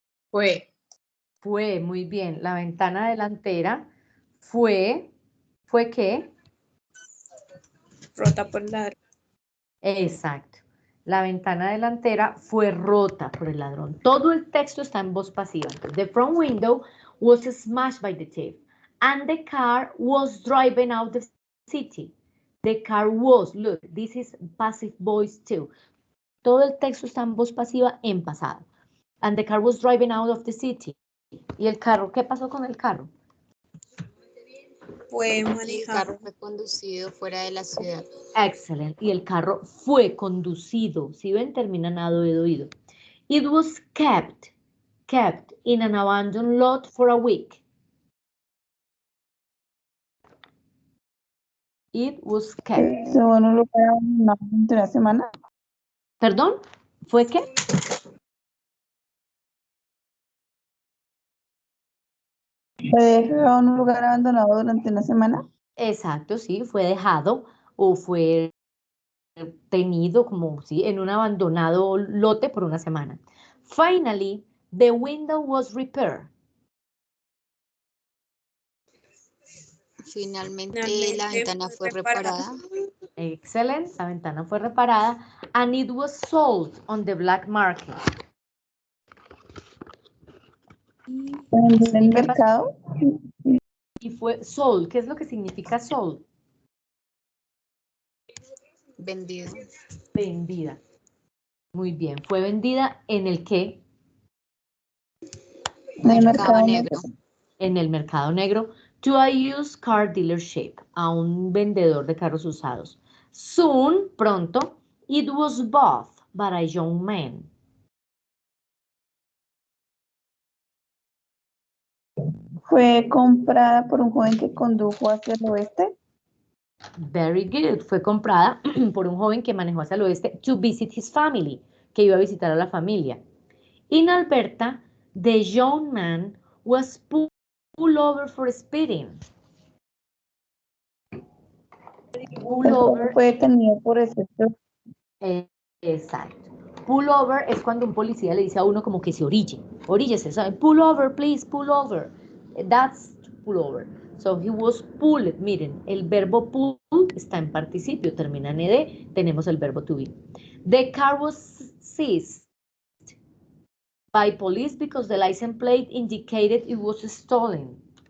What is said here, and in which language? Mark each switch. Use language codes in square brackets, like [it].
[es] Fue, muy bien. La ventana delantera ¿fue qué? Rota por la... Exacto. La ventana delantera fue rota por el ladrón. Todo el texto está en voz pasiva. [en] The front window was smashed by the thief. And the car was driving out of the city. The car was, look, this is passive voice too. [es] Todo el texto está en voz pasiva en pasado. [en] And the car was driving out of the city. [es] ¿Y el carro? ¿Qué pasó con el carro? Fue El manejado. carro fue conducido fuera de la ciudad. [en] Excellent. [es] Y el carro fue conducido. Si ven, termina nado de oído. [en] It was kept in an abandoned lot for a week. It was kept. [es] Estuvo en un lugar abandonado durante una semana. ¿Perdón? ¿Fue qué? Fue dejado en un lugar abandonado durante una semana. Exacto, sí, fue dejado o fue tenido como sí, en un abandonado lote por una semana. [en] Finally, the window was repaired. [es] Finalmente la ventana fue reparada. Excelente, la ventana fue reparada [en] and it was sold on the black market. [es] En el mercado. Y fue sold. ¿Qué es lo que significa sold? Vendido. Vendida. Muy bien. ¿Fue vendida en el qué? Mercado negro. En el mercado negro. [en] To a used car dealership. [es] A un vendedor de carros usados. [en] Soon, [es] pronto, [en] it was bought by a young man. [es] Fue comprada por un joven que condujo hacia el oeste. [en] Very good. [es] Fue comprada por un joven que manejó hacia el oeste [en] to visit his family, [es] que iba a visitar a la familia. [en] In Alberta, the young man was pulled over for speeding. Pull over. [es] Fue detenido por exceso. Exacto. Pull over es cuando un policía le dice a uno como que se orille. Oríllese, ¿saben? [en] Pull over, please, pull over. That's pull over. So he was pulled. [es] Miren, el verbo pull está en participio, termina en ed, tenemos el verbo to be. [en] The car was seized by police because the license plate indicated it was stolen.